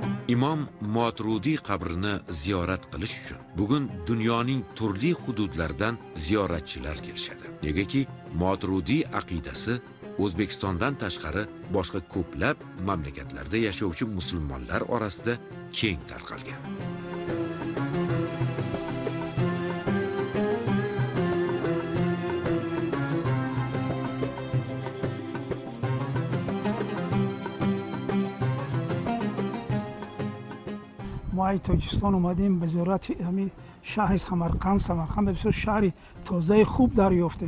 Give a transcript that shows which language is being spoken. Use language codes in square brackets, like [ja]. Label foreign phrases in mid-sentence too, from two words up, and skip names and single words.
[uz] Imom Motrudiy qabrini ziyorat qilish uchun bugun dunyoning turli hududlaridan ziyoratchilar kelishadi. Negaki Motrudiy aqidasi O'zbekistondan tashqari boshqa ko'plab mamlakatlarda yashovchi musulmonlar orasida keng tarqalgan. [fa] ما از تاجیکستان اومدیم به زیارت همین شهر سمرقند بسیار شهری تازه خوب دریافتیم.